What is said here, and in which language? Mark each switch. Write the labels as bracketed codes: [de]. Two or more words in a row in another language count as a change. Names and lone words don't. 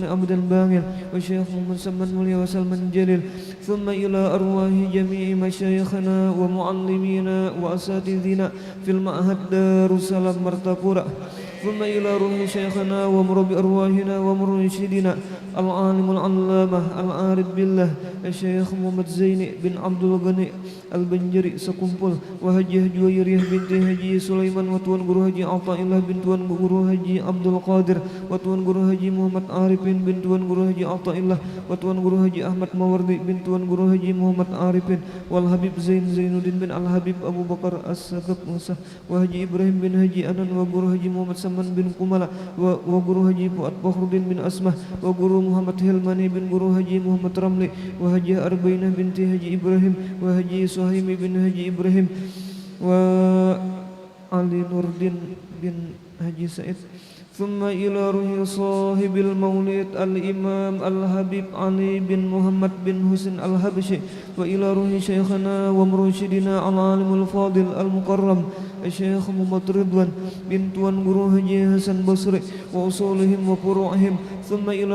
[ar] عبد الباغر والشيخ محمد سمان مولي وسلمان جليل ثم إلى أرواح جميع مشايخنا ومعلمينا وأساتذنا في المعهد دار السلام مرتقورة ثم إلى روح شيخنا ومربي أرواحنا ومرشدنا العالم العلامة العارف بالله الشيخ محمد زيني بن عبد الغني البنجري سكمبل وهجي جويرية بنت هجي سليمان وتوان guru haji Athaillah bin tuan guru haji Abdul Qadir وتوان guru haji Muhammad Arifin bin tuan guru haji Athaillah وتوان guru haji Ahmad Mawardi bin tuan guru haji Muhammad Arifin wal Habib Zainuddin bin Al Habib Abu Bakar As-Sagab Musa wa haji Ibrahim bin haji Anan wa guru haji Muhammad Saman bin Kumala wa guru haji Fuad Fakhruddin bin Asmah wa guru Muhammad Hilmani bin guru haji Muhammad Ramli wa haji Arbainah binti haji Ibrahim wa haji Suhaimi bin haji Ibrahim wa Ali Nurdin bin Haji Said ثم إلى روح صاحب المولد الإمام الحبيب علي بن محمد بن حسين الحبشي وإلى روح شيخنا ومرشدنا العالم الفاضل المكرم الشيخ محمد رضوان بن توان guru haji Hasan Basri وأصولهم وفروعهم ثم إلى